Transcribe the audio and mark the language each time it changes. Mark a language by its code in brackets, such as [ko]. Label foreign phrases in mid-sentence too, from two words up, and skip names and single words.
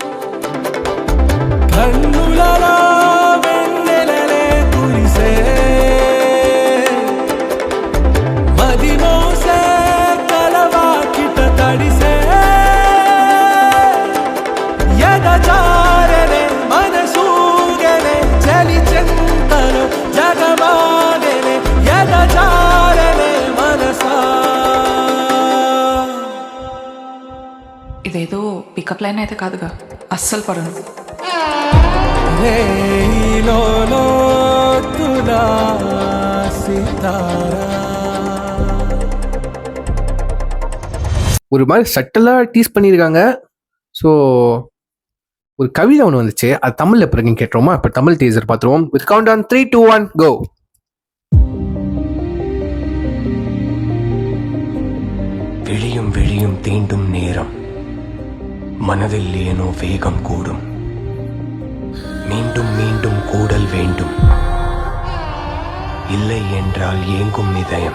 [te] కన్నులలో వెన్నెలలే కురిసే, మది మోసే కలవాకిట తడిసే, ఎదజారనే మనసూగనే చలి చెంతలో జగమాగనే, ఎదజారనే మనసా. ఇదేదో [en] pickup line [te] అయితే కాదుగా, అస్సలు పడను. తులా సితారా. [ta] ஒரு மாதிரி சட்டலாக டீஸ் பண்ணியிருக்காங்க. ஸோ ஒரு கவிதை ஒன்று வந்துச்சு, அது தமிழில் எப்படி இருக்குன்னு கேட்டுருவோமா? இப்போ தமிழ் டீசர் பார்த்துருவோம். [en] with count on 3, 2, 1 go. [ta] விழியும் விழியும் தீண்டும் நேரம், மனதில் ஏனோ வேகம் கூடும், மீண்டும் மீண்டும் கூடல் வேண்டும், இல்லை என்றால் ஏங்கும் இதயம்.